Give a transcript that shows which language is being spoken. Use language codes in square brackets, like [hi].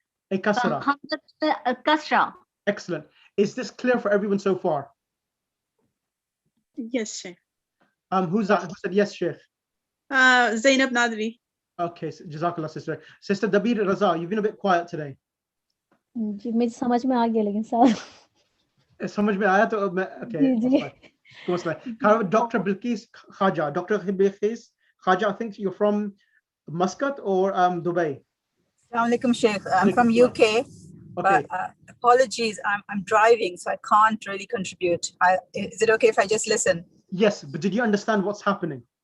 [en] A kasra. Kasra. Excellent. Is this clear for everyone so far? Yes, Sheikh. Who's that? Who said yes, Sheikh? Zainab Nadwi. Okay, so Jazakallah, sister. Sister Dabir Raza, you've been a bit quiet today. [hi] जी मुझे समझ में आ गया लेकिन साहब समझ में आया तो okay. [en] जी Dr. Bilqis Khaja. Dr. Bilqis Khaja, I think you're from Muscat or Dubai. Assalamu alaikum, Sheikh. I'm from UK. Okay. But apologies, I'm driving, so I can't really contribute. Is it okay if I just listen? Yes, but did you understand what's happening?